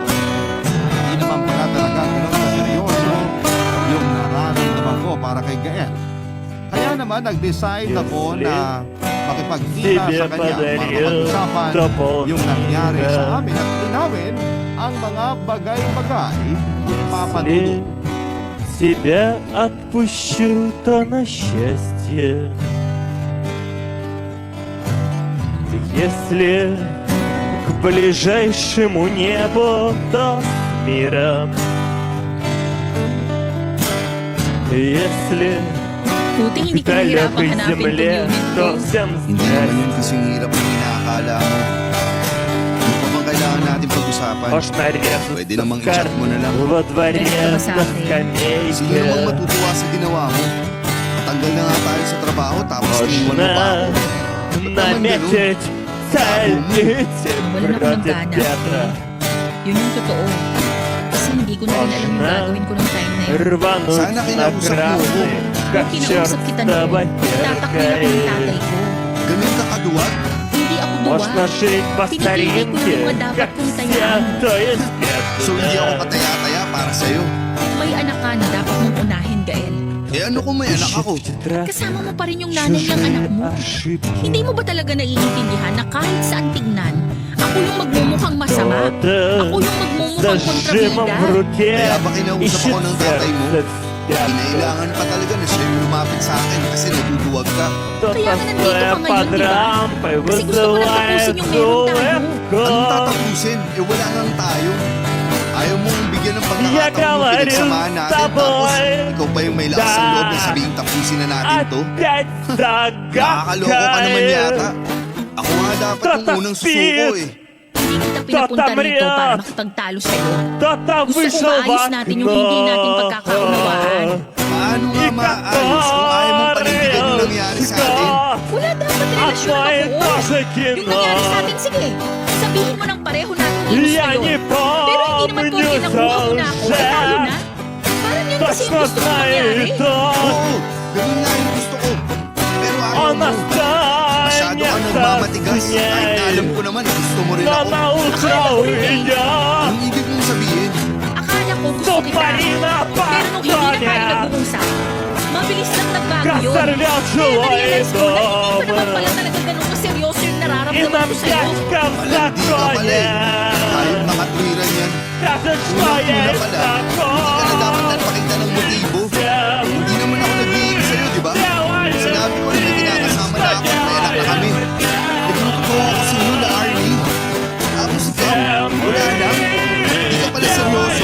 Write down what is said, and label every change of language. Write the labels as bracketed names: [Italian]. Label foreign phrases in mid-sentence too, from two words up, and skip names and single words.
[Filipino] Hindi naman pala talaga ganun na seryoso yung nararamdaman ko para kay Gael. Kaya naman nag-decide ako na makipagkita sa kanya para pag-usapan yung nangyari sa amin at inawin ang mga bagay-bagay Papa Dudut. [Russian] Тебя отпущу, то на счастье. Если к ближайшему небу, то с миром. Если [Filipino] Buti hindi [Russian] к [Filipino] ko nahirapang [Russian] далекой [Filipino] hanapin tong [Russian] земле, [Filipino] unit ko. [Russian] то всем [Filipino] Hindi naman [Russian] здрасте. [Filipino] yun kasing hirap ang inaakala mo. Ano pa bang kailangan natin pag-usapan? usapan. [Russian] Аж нарезать [Filipino] Pwede namang i-chat mo na lang. [Russian] во дворе [Filipino] Ganito ba sa [Russian] на [Filipino] akin? Sino namang [Russian] скамейке. [Filipino] matutuwa sa ginawa mo? Tanggal na nga tayo sa trabaho tapos iniwan mo pa ako. [Russian] Можно наметить цель идти [Filipino] Wala na akong [Russian] против [Filipino] gana. [Russian] ветра. [Filipino] Yun yung totoo. Kasi hindi ko na rin alam yung gagawin ko ng time na yun. [Russian] Рвануть [Filipino] Sana [Russian] на [Filipino] kinausap mo ako. [Russian] красный, как [Filipino] Kung [Russian] черт [Filipino] kinausap kita noon, tatakbil ako ng tatay ko. Ganun ka kaduwag? Hindi ako [Russian] Можно [Filipino] duwa. [Russian] жить по [Filipino] Pinipili ko na [Russian] старинке, [Filipino] yung mga dapat [Russian] как [Filipino] kong [Russian] все, [Filipino] tayaan. [Russian] то есть без [Filipino] So hindi ako [Russian] туда. [Filipino] kataya-taya para sa'yo. May anak ka na dapat mong unahin, Gael. Eh ano kung may anak ako? Kasama mo pa rin yung nanay ng anak mo. Hindi mo ba talaga naiintindihan na kahit saan tignan, ako yung magmumukhang masama? Ako yung magmumukhang [Russian] Зажимом в [Filipino] kontrabida? [Russian] руке [Filipino] Kaya ba kinausap [Russian] ищет [Filipino] ako ng tatay mo? [Russian] сердце спрятано. [Filipino] Kinailangan pa talaga na siya yung lumapit sa akin kasi naduduwag ka. [Russian] Кто-то [Filipino] Kaya nga nandito [Russian] стоя [Filipino] ka [Russian] под [Filipino] ngayon, di ba? [Russian] рампой [Filipino] Kasi gusto ko lang tapusin [Russian] вызывает [Filipino] yung meron tayo. Anong [Russian] улыбку. [Filipino] tatapusin? Eh wala nang tayo. Ayaw mong bigyan ng [Russian] Я [Filipino] pagkakataon mo [Russian] говорю [Filipino] pinagsamahan [Russian] с [Filipino] natin tapos [Russian] тобой, [Filipino] ikaw pa yung may lakas ng loob na sabihin tapusin na natin to. [Russian] опять [Filipino] Nakakaloko ka naman yata. [Russian] загадкой. [Filipino] Ako nga dapat yung unang susuko eh. Hindi kita pinapunta rito para makipagtalo sa'yo. [Russian] Кто-то [Filipino] Gusto ko [Russian] вышел в [Filipino] maayos natin yung hindi natin [Russian] окно. [Filipino] pagkakaunawaan. Paano nga maayos kung ayaw mong panindigan yung nangyari sa atin? Wala dapat [Russian] От [Filipino] relasyon na [Russian] моей [Filipino] buo. [Russian] тоже [Filipino] Yung nangyari sa [Russian] кино. [Filipino] atin, sige. Sabihin mo ng pareho natin yung gusto [Russian] Я не [Filipino] yun. Pero hindi naman [Russian] помню [Filipino] porke nakuha ko na ako, eh tayo [Russian] уже. [Filipino] na. Parang yan kasi yung [Russian] Точно [Filipino] gusto ko mangyari. [Russian] знаю то, [Filipino] Oo, ganun nga yung gusto ko. Pero ayaw [Russian] он [Filipino] mo. Masyado ka nagmamatigas. [Russian] останется с [Filipino] Kahit na alam [Russian] ней. [Filipino] ko naman gusto mo rin [Russian] Но [Filipino] ako. [Russian] на утро уйдет. [Filipino] Anong ibig mong sabihin? Akala ko gusto kita. [Russian] Тупорина [Filipino] Pero nung hindi na tayo [Russian] пахнет. [Filipino] nag-uusap, mabilis lang nagbago [Russian] Как [Filipino] yun. [Russian] сорвет [Filipino] Kaya [Russian] жилой [Filipino] na-realize ko na hindi pa naman [Russian] дом. [Filipino] pala talaga ganun kaseryoso yung [Russian] И [Filipino] nararamdaman [Russian] нам [Filipino] ko sa'yo. [Russian] дядька в [Filipino] Malandi ka pala eh. Kahit [Russian] законе. [Filipino] makatwiran yan. [Russian] Скажет, что [Filipino] Unang-una [Russian] есть [Filipino] pala, hindi ka na dapat [Russian] такое. [Filipino] nagpakita ng motibo. [Russian] Всем [Filipino] Hindi naman ako nag-iing sa'yo, di ba? Sinabi ko rin na kinakasama na ako, may anak na kami. Nagtuturo ako sa iyo na Arnie. Tapos ikaw, wala lang. Hindi ka pala seryoso.